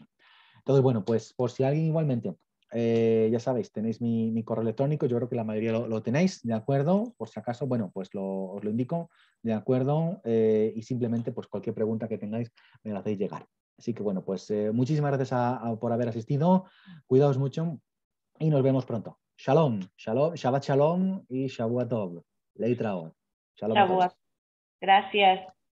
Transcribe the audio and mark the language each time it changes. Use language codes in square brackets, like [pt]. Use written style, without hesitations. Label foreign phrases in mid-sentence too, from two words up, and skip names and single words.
[es] Entonces, bueno, pues por si alguien igualmente, ya sabéis, tenéis mi correo electrónico, yo creo que la mayoría lo tenéis, ¿de acuerdo? Por si acaso, bueno, pues os lo indico, ¿de acuerdo? Y simplemente, pues cualquier pregunta que tengáis, me la hacéis llegar. Así que, bueno, pues muchísimas gracias por haber asistido, cuidaos mucho y nos vemos pronto. [he] שלום, שלום, שבת שלום y שבוע טוב. [es] Leitraot. Shalom a todos. Gracias.